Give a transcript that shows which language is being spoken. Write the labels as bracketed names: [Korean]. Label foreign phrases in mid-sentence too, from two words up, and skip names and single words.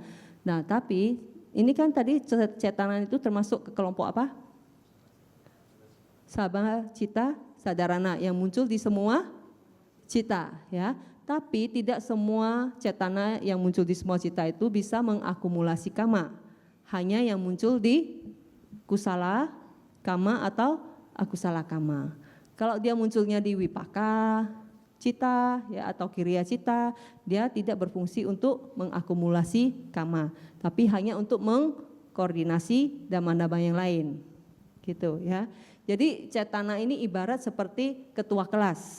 [Indonesian] Nah, tapi ini kan tadi cetana itu termasuk ke kelompok apa? [Pali] Sabha, cita, sadarana [Indonesian] yang muncul di semua cita ya. Tapi tidak semua cetana yang muncul di semua cita itu bisa mengakumulasi kama. Hanya yang muncul di [Pali] kusala kama [Indonesian] atau [Pali] akusala kama. [Indonesian] Kalau dia munculnya di [Pali] wipaka cita [Indonesian] ya atau [Pali] kiriya cita, [Indonesian] dia tidak berfungsi untuk mengakumulasi kama, tapi hanya untuk mengkoordinasi dhamma-dhamma yang lain. Gitu ya. Jadi cetana ini ibarat seperti ketua kelas.